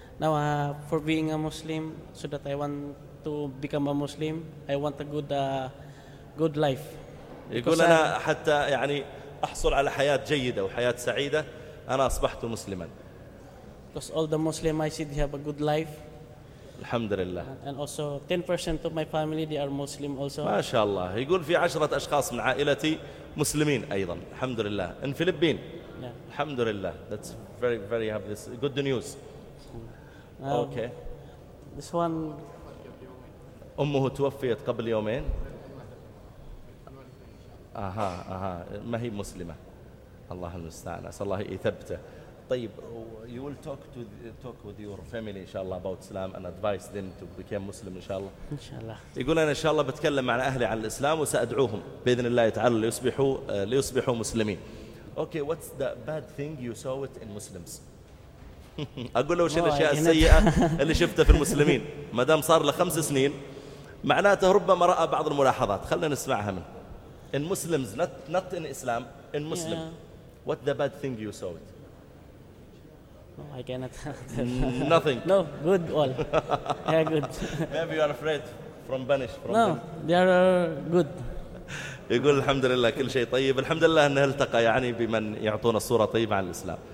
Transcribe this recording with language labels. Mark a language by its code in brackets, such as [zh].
[en] Now, for being a Muslim, so that I want to become a Muslim, I want a good, good life. [ar] يقول أنا حتى يعني أحصل على حياة جيدة وحياة سعيدة، أنا أصبحت مسلماً. [en] Because all the Muslim I see, they have a good life. [ar] الحمد لله. [en] And also 10% of my family they are Muslim also. [ar] ما شاء الله. يقول في 10 أشخاص من عائلتي مسلمين أيضا. الحمد لله. [en] In Philippines. Yeah. [ar] الحمد لله. [en] That's very very have this good news. Okay. This one. [ar] أمه توفيت قبل يومين. أها أها. ما هي مسلمة. الله المستعان. أسأل الله يثبته. طيب [en] you will talk to talk with your family [ar] إن شاء الله [en] about Islam and advise them to become Muslim إن شاء الله. [ar] إن شاء الله. يقول أنا إن شاء الله بتكلم مع أهلي عن الإسلام وسأدعوهم بإذن الله تعالى ليصبحوا مسلمين. [en] Okay, what's the bad thing you saw it in Muslims? [ar] أقول له وش الأشياء السيئة اللي شفتها في المسلمين؟ ما دام صار له 5 سنين معناته ربما رأى بعض الملاحظات، خلنا نسمعها منه. [en] In Muslims, not in Islam, in Muslim. Yeah. What the bad thing you saw it? No, I cannot. Nothing. No, good all. Yeah, good. Maybe you are afraid from banish. From no, banish. They are good. [ar] يقول الحمد لله كل شيء طيب. الحمد لله أنه التقى يعني بمن يعطونا الصورة طيبة عن الإسلام.